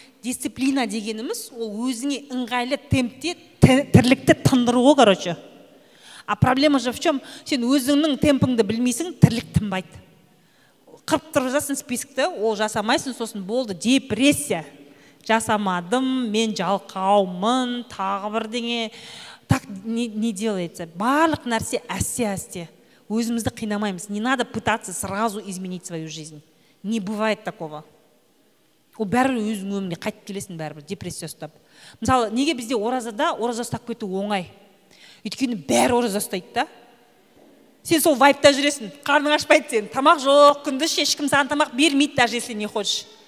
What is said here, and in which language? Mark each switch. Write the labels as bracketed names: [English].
[Kazakh] Дисциплина дегеніміз ол өзіңе ыңғайлы темпте тірлікті тындыруы, короче. [Russian] А проблема же в чем? [Kazakh] Сен өзіңнің темпіңді білмейсің, тірлік тынбайды. Қырып тұрып жасың спискті, ол жасамайсың, сосын болды депрессия. Жасамадым, мен жалқаумын, тағы бірдеңе. [Russian] Так не делается. [Kazakh] Барлық нәрсе әсте-әсте. Өзімізді қинамаймыз. [Russian] Не надо пытаться сразу изменить свою жизнь. Не бывает такого. [Kazakh] Ол бәрібір өзің өміріне қайтып келесің, бәрібір депрессия ұстап. Мысалы, неге бізде оразада ораза ұстап кету оңай? Өйткені бәрі ораза ұстайды да. Сен сол вайпта жүресің, қарның ашпайды сен. Тамақ жоқ, күндіз ешкім саған тамақ бермейді, [Russian] даже если не хочешь.